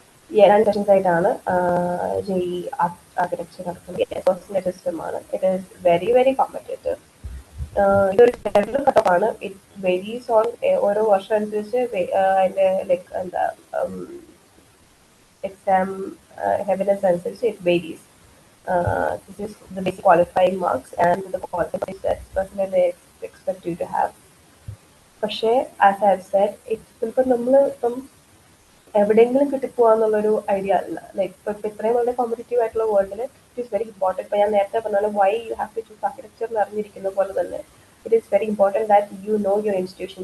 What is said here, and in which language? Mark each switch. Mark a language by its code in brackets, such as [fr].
[ml] ഈ 2 സെഷൻസ് ആയിട്ടാണ് JEE architecture നടക്കുന്നത്. സിസ്റ്റമാണ്. [en] It is very very competitive. [ml] ഇതൊരു ജനറൽ കട്ടപ്പാണ്. [en] it varies on [ml] ഓരോ വർഷം അനുസരിച്ച് അതിന്റെ [en] Like എന്താ exam heaviness അനുസരിച്ച് it varies. This is the basic qualifying marks and the qualifying stats percentage they expect you to have. [ml] പക്ഷേ [en] as I have said, [ml] ചിലപ്പോൾ നമ്മൾ ഇപ്പം എവിടെയെങ്കിലും കിട്ടിപ്പോവാന്നുള്ളൊരു ഐഡിയ അല്ല. [en] like [ml] ഇപ്പൊ ഇത്രയും വളരെ [en] Competitive ആയിട്ടുള്ള വേൾഡിൽ it is very important. [ml] ഇപ്പൊ ഞാൻ നേരത്തെ പറഞ്ഞ [en] why you have to choose architecture [ml] എന്ന് അറിഞ്ഞിരിക്കുന്ന പോലെ തന്നെ [en] It is very important that you know your institution.